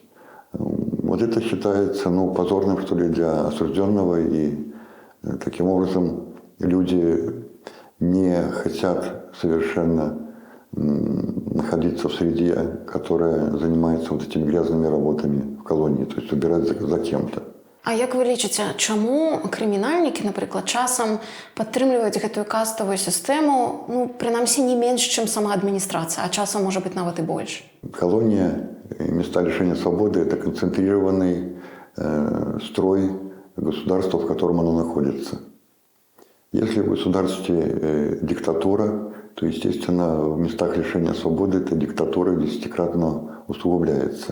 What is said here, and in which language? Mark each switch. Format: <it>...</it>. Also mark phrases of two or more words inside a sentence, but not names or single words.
<ru>Вот это считается позорным, что ли, для осужденного, и таким образом люди не хотят совершенно находиться в среде, которая занимается вот этими грязными работами в колонии, то есть убирать за кем-то.</ru> <be>А як вы лічыце, чаму крымінальнікі, напрыклад, часам падтрымліваюць гэтую каставую сістэму, прынамсі не менш, чым сама адміністрацыя, а часам можа быць нават і больш?</be> <ru>Колония и места лишения свободы – это концентрированный строй государства, в котором оно находится. Если в государстве диктатура, то, естественно, в местах лишения свободы эта диктатура десятикратно усугубляется.</ru>